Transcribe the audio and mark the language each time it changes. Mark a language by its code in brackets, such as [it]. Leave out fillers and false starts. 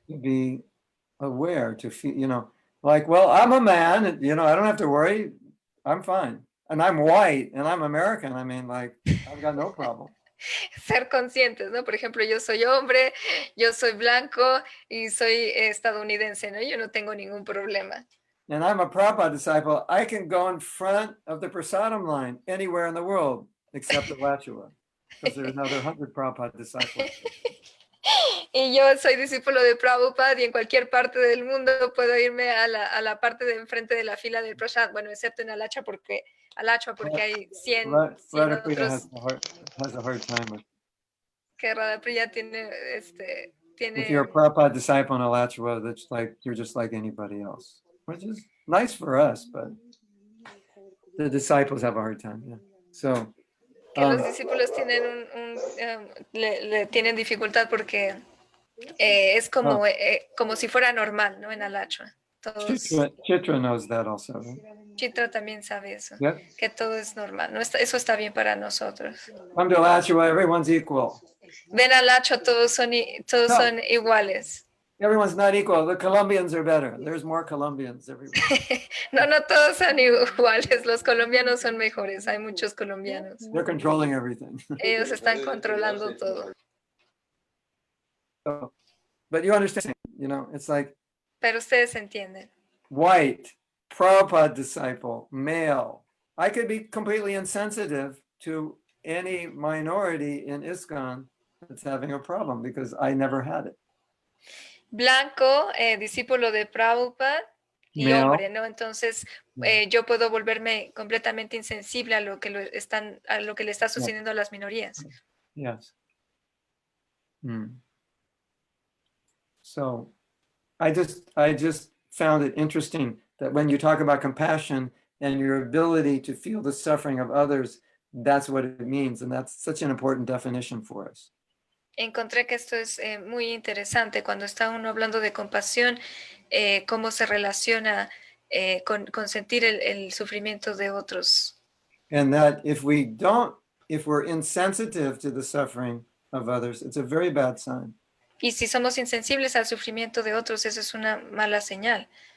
[en] To be aware, to feel, you know, like, well, I'm a man, you know, I don't have to worry, I'm fine. And I'm white and I'm American. I mean, like, I've got no problem. [es] Ser conscientes, ¿no? Por ejemplo, yo soy hombre, yo soy blanco y soy estadounidense, ¿no? Yo no tengo ningún problema. [en] And I'm a Prabhupada disciple. I can go in front of the prasadam line anywhere in the world except Alachua, because there's another 100 Prabhupada disciples. [es] Y yo soy discípulo de Prabhupada y en cualquier parte del mundo puedo irme a la parte de enfrente de la fila del prasad, bueno, excepto en Alachua porque hay 100 otros. [en] Has a hard time with. [es] Que Radhapriya tiene [en] If you're a Prabhupada disciple in Alachua, that's like you're just like anybody else, which is nice for us, but the disciples have a hard time. Yeah. So. [es] Que los discípulos tienen le tienen dificultad porque es como si fuera normal, ¿no? En Alachua. [en] Chitra knows that also. Right? [es] Chitra también sabe eso, [en] yeah. [es] Que todo es normal. No eso está bien para nosotros. [en] Come to Alachua, everyone's equal. [es] Ven a Alachua, todos son iguales. [en] Everyone's not equal. The Colombians are better. There's more Colombians everywhere. [es] No todos son iguales. Los colombianos son mejores. Hay muchos colombianos. [en] They're controlling everything. [es] Ellos están controlando todo. [en] So, but you understand, you know, it's like. [es] Pero ustedes entienden. [en] White, Prabhupada disciple, male. I could be completely insensitive to any minority in ISKCON that's having a problem because I never had it. [es] Blanco, discípulo de Prabhupada y hombre, ¿no? Entonces yo puedo volverme completamente insensible a lo que le está sucediendo a las minorías. [en] Yes. So I just found it interesting that when you talk about compassion and your ability to feel the suffering of others, that's what it means, and that's such an important definition for us. [es] Encontré que esto es muy interesante cuando está uno hablando de compasión, cómo se relaciona con sentir el sufrimiento de otros. [en] And that if we're insensitive to the suffering of others, it's a very bad sign. [es] Y si somos insensibles al sufrimiento de otros, eso es una mala señal.